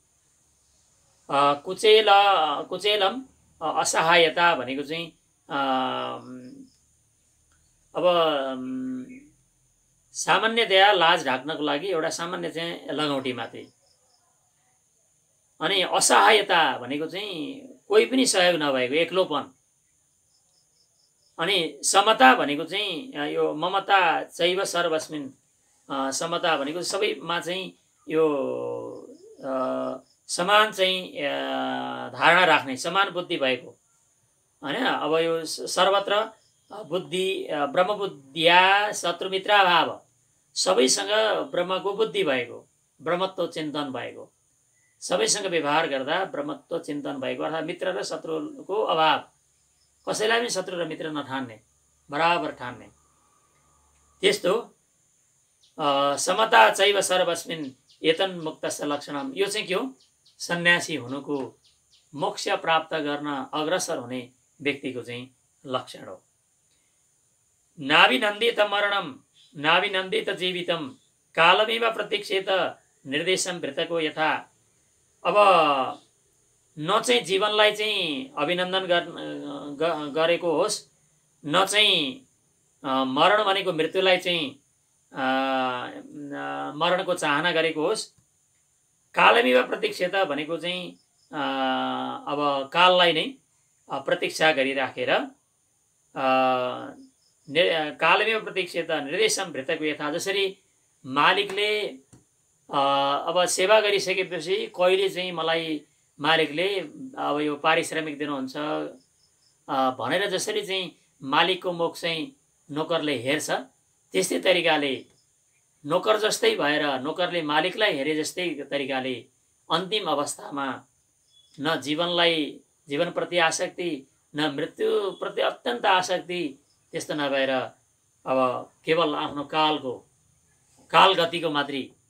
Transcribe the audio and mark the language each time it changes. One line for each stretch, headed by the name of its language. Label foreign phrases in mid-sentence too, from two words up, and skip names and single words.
Sanskrit: कुचेलम असहायता
Nepali: भनेको चाहिँ अब सामान्यतया लाज ढाक्नको लागि एउटा सामान्य चाहिँ लगौटी मात्रै। अनि असहायता भनेको चाहिँ कोही पनि सहयोग नभएको एक्लोपन। अनि समता भनेको चाहिँ यो
Sanskrit: ममता चैव सर्वस्मिन्,
Nepali: समता भनेको सबैमा चाहिँ यो समान चाहिँ धारणा राख्ने, समान बुद्धि भएको हैन। अब यो
Sanskrit: सर्वत्र बुद्धि ब्रह्मबुद्धिया शत्रुमित्राभाव,
Nepali: सबैसँग ब्रह्मको बुद्धि भएको, ब्रह्मत्व चिन्तन भएको, सबैसँग व्यवहार गर्दा ब्रह्मत्व चिन्तन भएको, अर्थात् मित्र र शत्रुको अभाव, कसैलाई पनि शत्रु र मित्र नठान्ने, बराबर ठान्ने।
Sanskrit: त्यस्तो समता चैव सर्वस्मिन् एतन् मुक्तस्य लक्षणम्।
Nepali: यो चाहिँ के हो? सन्यासी हुनुको, मोक्ष प्राप्त गर्न अग्रसर हुने व्यक्तिको चाहिँ लक्षण हो।
Sanskrit: नाभिनन्दित मरणम नाभिनन्दित जीवितम कालमेव प्रतीक्षेत निर्देशम भृतको यथा।
Nepali: अब न चाहिँ जीवनलाई चाहिँ अभिनन्दन गरेको होस्, न चाहिँ मरण भनेको मृत्युलाई चाहिँ मरणको चाहना गरेको होस्।
Sanskrit: कालमेव प्रतीक्षेत
Nepali: भनेको चाहिँ अब काललाई नै प्रतीक्षा गरिराखेर,
Sanskrit: कालमेव प्रतीक्षेत निर्देशम भृतको यथा।
Nepali: जसरी मालिकले अब सेवा गरिसकेपछि कहिले चाहिँ मलाई मालिकले अब यो पारिश्रमिक दिनुहुन्छ भनेर जसरी चाहिँ मालिकको मुख चाहिँ नोकरले हेर्छ, त्यस्तै तरिकाले नोकर जस्तै भएर नोकरले मालिकलाई हेरे जस्तै तरिकाले अन्तिम अवस्थामा न जीवनप्रति आसक्ति, न मृत्युप्रति अत्यन्त आसक्ति, त्यस्तो नभएर अब केवल आफ्नो कालगतिको मात्रै